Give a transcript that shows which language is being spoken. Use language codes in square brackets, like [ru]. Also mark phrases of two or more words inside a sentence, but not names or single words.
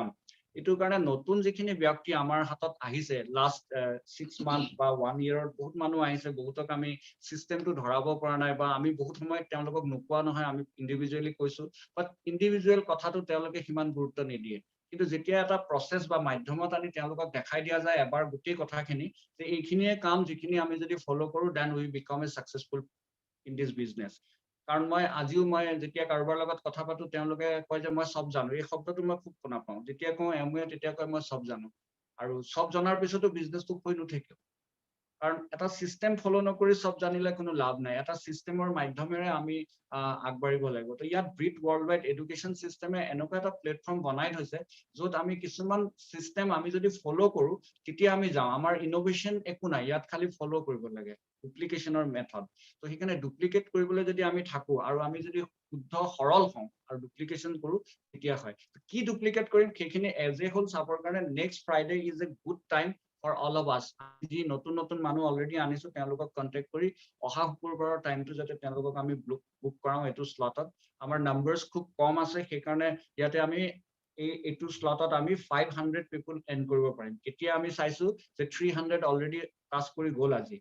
[as] এটো কাৰণে নতুন যিখিনি ব্যক্তি আমাৰ হাতত আহিছে [en] last 6 month [as] বা 1 ইয়াৰত বহুত মানুহ আহিছে, বহুতক আমি সিস্টেমটো ধৰাব পৰা নাই বা আমি বহুত সময় তেওঁলোকক নোপোৱা নহয়, আমি ইন্ডিভিজুৱেলি কৈছো, [en] but individual [as] কথাটো তেওঁলোকে সিমান গুৰুত্ব নিদিয়ে। কিন্তু যেতিয়া এটা প্ৰসেস বা মাধ্যমত আনি তেওঁলোকক দেখাই দিয়া যায় এবাৰ গোটেই কথাখিনি যে এইখিনিয়ে কাম, যিখিনি আমি যদি ফলো কৰো [en] then we become a successful in this business. [as] কাৰণ মই আজিও যেতিয়া কাৰোবাৰ লগত কথা পাতো তেওঁলোকে কয় যে মই সব জানো। এই শব্দটো মই খুব শুনা পাওঁ, যেতিয়া কওঁ এমৱে তেতিয়া কয় মই সব জানো। আৰু সব জনাৰ পিছতো বিজনেসটো হৈ নুঠে। কাৰণ এটা সিস্টেম ফলো নকৰি সব জানিলে কোনো লাভ নাই। এটা সিস্টেমৰ মাধ্যমেৰে আমি আগবাঢ়িব লাগিব। তো ইয়াত ব্ৰিট ওয়াৰ্ল্ড ওয়াইড এডুকেশন সিস্টেমে এনেকুৱা এটা প্লেটফৰ্ম বনাই থৈছে য'ত আমি কিছুমান সিস্টেম আমি যদি ফলো কৰো তেতিয়া আমি যাওঁ। আমাৰ ইনোভেশন একো নাই, ইয়াত খালি ফলো কৰিব লাগে ডুপ্লিকেশনৰ মেথড। তো সেইকাৰণে ডুপ্লিকেট কৰিবলৈ যদি আমি থাকো আৰু আমি যদি শুদ্ধ সৰল হওঁ আৰু ডুপ্লিকেশন কৰো তেতিয়া হয়। কি ডুপ্লিকেট কৰিম সেইখিনি [en] as a whole [as] চাবৰ কাৰণে [en] next Friday is a good time for all of us. [as] যি নতুন নতুন মানুহ অলৰেডি আনিছো তেওঁলোকক কন্টেক্ট কৰি অহা শুকুৰবাৰৰ টাইমটো যাতে তেওঁলোকক আমি বুক কৰাও এটো স্লটত। আমাৰ নাম্বাৰস খুব কম আছে, সেইকাৰণে ইয়াতে আমি এইটো স্লটত আমি 500 [en] people and [as] কৰিব পাৰিম। কেতিয়া আমি চাইছো যে 300 [en] already touch [as] কৰি গ'ল আজি।